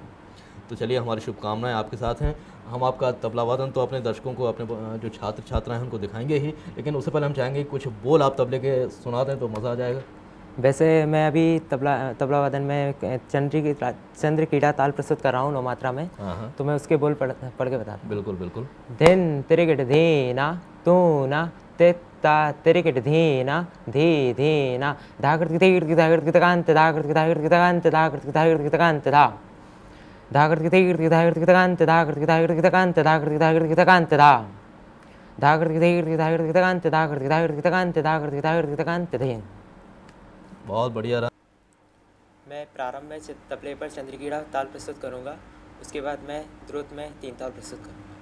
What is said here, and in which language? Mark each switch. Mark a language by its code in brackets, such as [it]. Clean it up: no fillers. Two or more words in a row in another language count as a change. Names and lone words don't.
[hi] तो चलिए, हमारी शुभकामनाएं आपके साथ हैं। हम आपका तबला वादन तो अपने दर्शकों को, अपने जो छात्र छात्राएं हैं उनको दिखाएंगे ही, लेकिन उससे पहले हम चाहेंगे कि कुछ बोल आप तबले के सुना दें तो मज़ा आ जाएगा। वैसे मैं अभी तबला वादन में चंद्र कीड़ा ताल प्रस्तुत कर रहा हूँ 9 मात्रा में। हाँ, तो मैं उसके बोल पढ़ के बता रहा हूँ। बिल्कुल बिल्कुल। धिन तिरिगिट धीना तूना तित्ता तिरिगिट धीना धी धीना धाकृत की तिगिट की धाकृत की तकांत धाकृत की धाकृत की तकांत धाकृत की धाकृत की तकांत धा धाकृत की तिगिट की धाकृत की तकांत धाकृत की धाकृत की तकांत धाकृत की धाकृत की तकांत धा धाकृत की तिगिट की धाकृत की तकांत धाकृत की धाकृत की तकांत धाकृत की धाकृत की तकांत धीन। बहुत बढ़िया रहा। मैं प्रारंभ में तबले पर चंद्रकीड़ा ताल प्रस्तुत करूंगा, उसके बाद मैं द्रुत में 3 ताल प्रस्तुत करूंगा।